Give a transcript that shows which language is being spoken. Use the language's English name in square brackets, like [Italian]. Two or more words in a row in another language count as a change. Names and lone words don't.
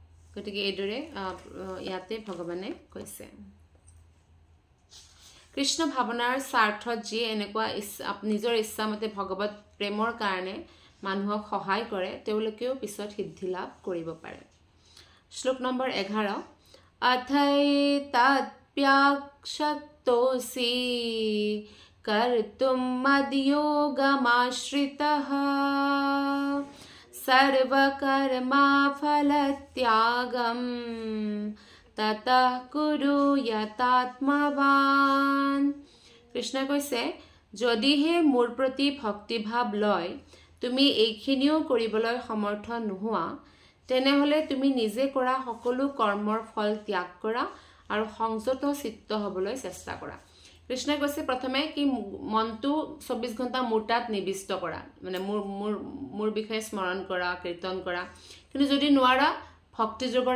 [Assamese] গতিকে এইদৰে ইয়াতে ভগৱানে কৈছে কৃষ্ণ ভাৱনাৰ স্বাৰ্থত যিয়ে এনেকুৱা নিজৰ ইচ্ছামতে ভগৱত প্ৰেমৰ কাৰণে মানুহক সহায় কৰে তেওঁলোকেও পিছত সিদ্ধি লাভ কৰিব পাৰে শ্লোক নম্বৰ 11 [Sanskrit] अथैतत्प्याक्षक्तोऽसि कर्तुं मद्योगमाश्रितः सर्वकर्मफलत्यागं ततः कुरु यतात्मवान् [Assamese] কৃষ্ণ কৈছে যদিহে মোৰ প্ৰতি ভক্তিভাৱ লয় তুমি এইখিনিও কৰিবলৈ সমৰ্থ নোহোৱা তেনেহলে তুমি নিজে কৰা সকলো কৰ্মৰ ফল ত্যাগ কৰা আৰু সংযত চিত্ত হ'বলৈ চেষ্টা কৰা কৃষ্ণই কৈছে প্ৰথমে কি মনটো 24 ঘণ্টা মোৰ তাত নিবিষ্ট কৰা মানে মোৰ বিষয়ে স্মৰণ কৰা কীৰ্তন কৰা কিন্তু যদি নোৱাৰা ভক্তি যোগৰ